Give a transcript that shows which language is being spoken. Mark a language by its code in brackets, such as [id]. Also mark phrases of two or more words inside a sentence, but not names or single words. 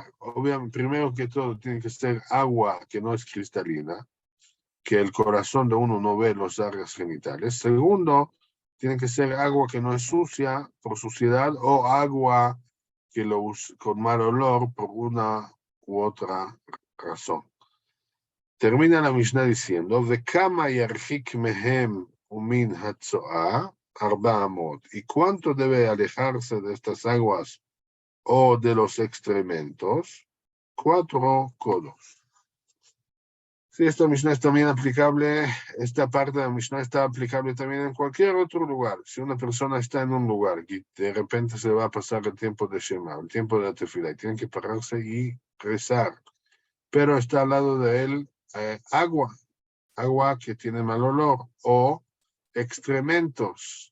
[es] Obviamente, primero que todo, tiene que ser agua que no es cristalina, que el corazón de uno no ve los áreas genitales. Segundo, tiene que ser agua que no es sucia por suciedad o agua que con mal olor por una u otra razón. Termina la Mishnah diciendo, [he] וכמה ירחיק מהם ומן הצואה ארבע אמות. [es] ¿Y cuánto debe alejarse de estas aguas o de los excrementos? 4 codos. Sí, esta Mishnah es también aplicable, esta parte de la Mishnah está aplicable también en cualquier otro lugar. Si una persona está en un lugar y de repente se va a pasar el tiempo de Shema, el tiempo de la tefila, y tiene que pararse y rezar, pero está al lado de él agua que tiene mal olor, o excrementos.